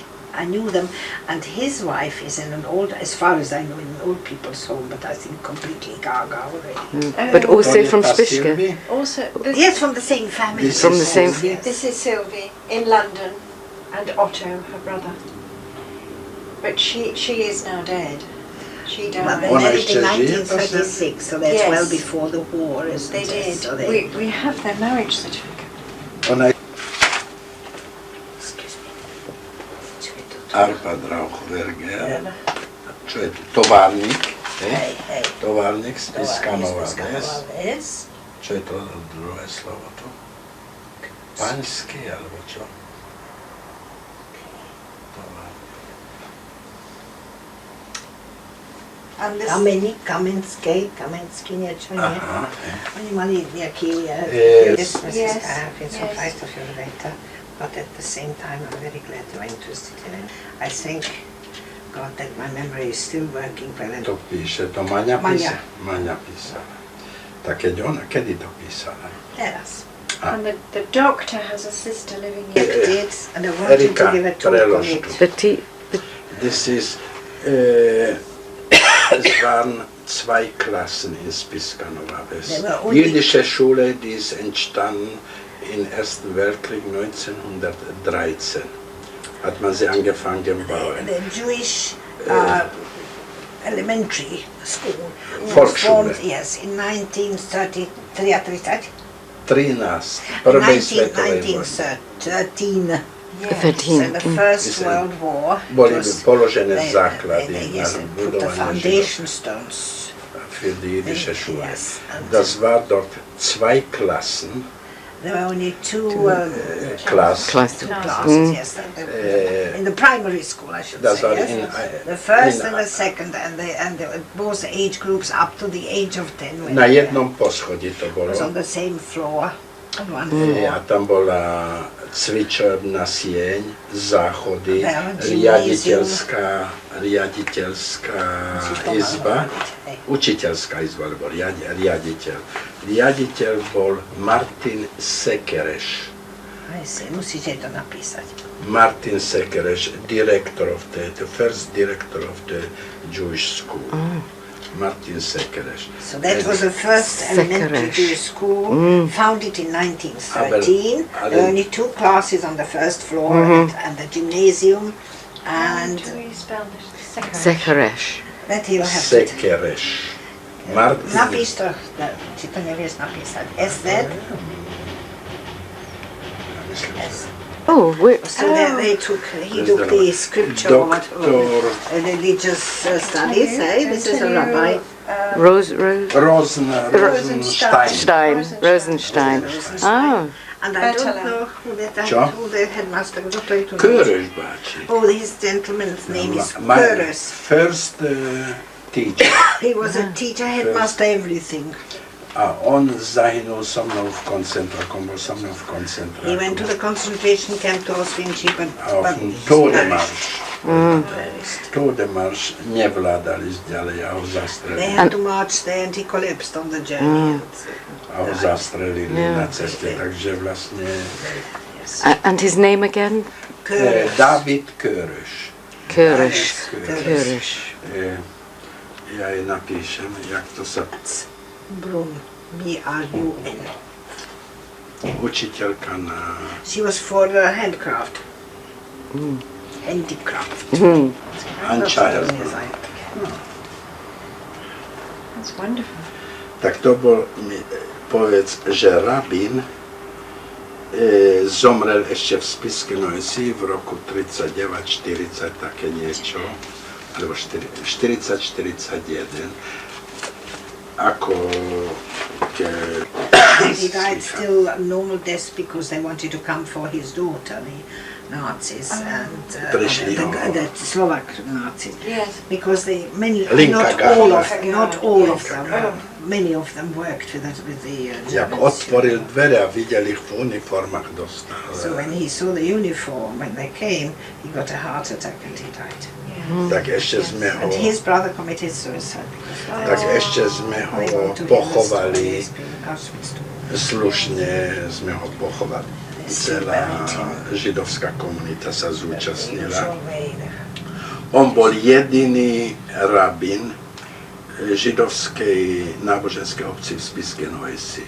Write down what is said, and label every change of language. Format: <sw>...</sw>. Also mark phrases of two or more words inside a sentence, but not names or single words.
<en>I knew them, and his wife is in an old, as far as I know, in an old people's home, but I think completely gaga already. But</en> <sk>To</sk> <en>also</en> <sk>je</sk> <en>from</en> <sk>tá Spišská. Sylvie.</sk> <en>Also, Yes, from the same family. This From is the same- Sylvie. this is Sylvie in London, and Otto, her brother. But she is now dead. She Well, they died.</en> <sk>Ona</sk> <en>married in</en> <sk>ešte žije,</sk> <en>1936, so that's Yes. well before the war, isn't They it? did. So they, We have their marriage certificate.</en> <sk>Ona je</sk> <en>excuse me. Arpad Rauchberger.</en> <sk>Čo je to? Továrnik. Hej, hej. Továrnik Spišská Nová Ves. Ves. Čo je to druhé slovo to? Paňský, alebo čo? Továrnik.</sk> <en>And this,</en> <sk>Kamensky niečo, nie? Aha. Oni mali nejaký</sk> <en>Yes. Yes, some yes. price of your later, but at the same time I'm very glad you are interested in it. I thank God that my memory is still working well. And</en> <sk>To píše, to Maňa Maňa. písala. Maňa písala. Tak keď ona, kedy to písala? teraz.</sk> <en>and the doctor has a sister living here. Did, and I wanted to Erika, give a talk on</en> <sk>prelož</sk> <en>it.</en> <de>to.</de> <en>This is</en> <de>es waren 2 Klassen in Spišská Nová Ves.</de> <en>They were only-</en> <de>Jüdische Schule, die ist entstanden im Ersten Weltkrieg 1913. Hat man sie angefangen bauen.</de> <en>The Jewish elementary school.</en> <de>Volksschule.</de> <en>Yes, in 1933. 13.</en> <sk>Prvej svetovej vojny. 1913.</sk> <en>So 13. the First World War.</en> <sk>Boli</sk> <en>was-</en> <sk>položené</sk> <en>they-</en> <sk>základy</sk> <en>they-</en> <sk>na</sk> <en>yes, they put the</en> <sk>budovanie</sk> <en>foundation stones.</en> <de>für die jüdische Schule.</de> <en>Yes, and</en> <de>Das war dort 2 Klassen.</de> <en>there were only two Class. Class. classes, yes. In the primary school, I should</en> <de>Das</de> <en>say.</en> <de>war</de> <en>Yes.</en> <de>in,</de> <en>The first in, and the second, and both age groups up to the age of 10. when</en> <sk>na</sk> <en>they</en> <sk>jednom poschodí to</sk> <en>was on</en> <sk>bolo.</sk> <en>the same floor, on one floor.</en> <sk>A tam bola cvičebná sieň, záchody, Gymnázium. riaditeľská izba, učiteľská izba, alebo riaditeľ. Riaditeľ bol Martin Sekereš.</sk> <en>I see,</en> <sk>musíte to napísať. Martin Sekereš,</sk> <en>director of the first director of the Jewish school. Martin Sekereš. So that was the first elementary Sekeres. Jewish school, founded in 1913.</en> <de>Aber-</de> <en>There were only two classes on the first floor and the gymnasium, and Do you spell this? Sekeresh. that you'll have to...</en> <sk>Sekereš. Martin. Napíš to, či to nevieš napísať. SZ? S.</sk> <en>Oh, So they took, he took the scripture or</en> <sk>Doktor</sk> <en>religious studies, this is a rabbi. Rosenstein. Rosenstein. Rosenstein. Oh, And I don't Bachelor. know</en> <sk>Čo?</sk> <en>who the headmaster,</en> <sk>kto to je tu? Körös bácsi.</sk> <en>Oh, his gentleman's name is My Curtis. first teacher. He was a teacher, headmaster, everything.</en> <sk>A on zahynul so mnou v koncentráku, bol so mnou v</sk> <en>He went to</en> <sk>koncentráku.</sk> <en>the concentration camp to Auschwitz, but</en> <sk>A</sk> <en>he</en> <sk>Todemarš.</sk> <en>perished.</en> <sk>Todemarš nevládali ďalej a ho</sk> <en>They</en> <sk>zastrelili.</sk> <en>had to march there and he collapsed on the journey.</en> <sk>A ho zastrelili</sk> <en>Yeah.</en> <sk>na ceste, takže vlastne</sk> <en>Yes. and his name again? Curtis. David Körös. Kurish. Curtis. Kurish.</en> <sk>Ja jej napíšem, jak to sa...</sk> <en>Brun. B-R-U-N.</en> <sk>Učiteľka na...</sk> <en>She was for handcraft. Handicraft. Anchild. That's wonderful.</en> <sk>Tak to bol, povedz, že rabín zomrel ešte v Spišskej Noesi v roku 39-40, také niečo, alebo 40-41, ako</sk> <en>He died still a normal death because they wanted to come for his daughter, the Nazis, and</en> <sk>Prišli,</sk> <en>the Slovak Nazis. Yes. Because they</en> <sk>Linka</sk> <en>not all of Yes. them, many of them worked with the</en> <sk>jak</sk> <en>Germans.</en> <sk>otvoril dvere a videl ich v uniformách dostal.</sk> <en>So when he saw the uniform, when they came, he got a heart attack and he died.</en> <sk>Tak ešte sme ho,</sk> <en>And his brother committed suicide because</en> <sk>tak ešte sme ho</sk> <en>they went to him</en> <sk>pochovali,</sk> <en>and stole his Auschwitz too.</en> <sk>slušne sme ho pochovali. Celá židovská komunita sa zúčastnila.</sk> <en>Usual way.</en> <sk>On bol jediný rabín židovskej náboženskej obci v Spišskej Noesi.</sk>